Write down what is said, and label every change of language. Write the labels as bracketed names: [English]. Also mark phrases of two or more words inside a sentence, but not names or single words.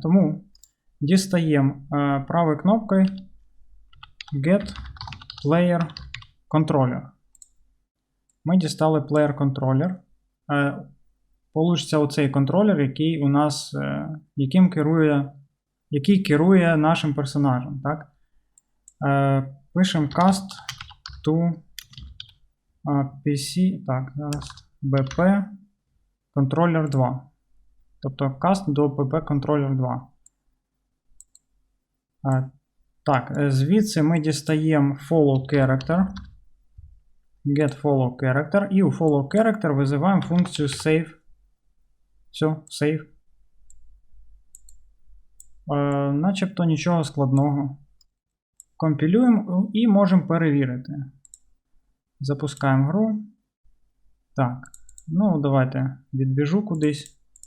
[Ukrainian] Тому дістаємо правою кнопкою [English] Get Player Controller. [Ukrainian] Ми дістали [English] Player Controller. [Ukrainian] Получиться оцей контролер, який у нас, який керує нашим персонажем. Так? Пишемо [English] cast to PC, [Ukrainian] так, зараз BP Controller 2. Тобто cast до PP Controller 2. Так, звідси ми дістаємо [English] follow character. Get follow character. [Ukrainian] І у [English] follow character [Ukrainian] визиваємо функцію save. Все, save. Начебто нічого складного. Компілюємо і можемо перевірити. Запускаємо гру. Так, ну давайте відбіжу кудись.